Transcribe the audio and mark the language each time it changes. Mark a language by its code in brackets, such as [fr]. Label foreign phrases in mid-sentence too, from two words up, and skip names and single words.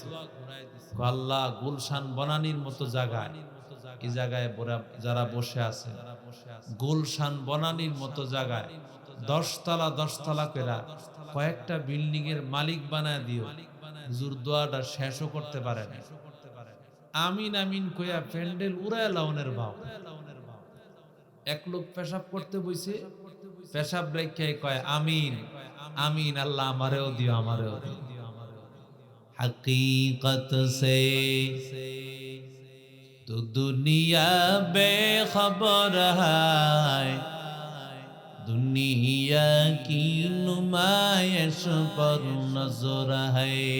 [bn] আল্লাহ গুলশান বনানীর মতো জায়গায়, এই জায়গায় যারা বসে আছে, গুলশান বনানীর মতো জায়গায় 10 তলা 10 তলা করে কয়েকটা বিল্ডিং এর মালিক বানায় দিও। হুজুর দোয়াটা শেষও করতে পারে না। আমিন আমিন কইয়া প্যান্ডেল উড়ায় লাউনের ভাব। এক লোক পেশাব করতে বইছে, পেশাব রেখে কয় আমিন আমিন, আল্লাহ আমারেও দিও, আমারেও দিও। [hi] हकीकत से तो दुनिया बेखबर है, दुनिया की नुमाइश पर नजर है।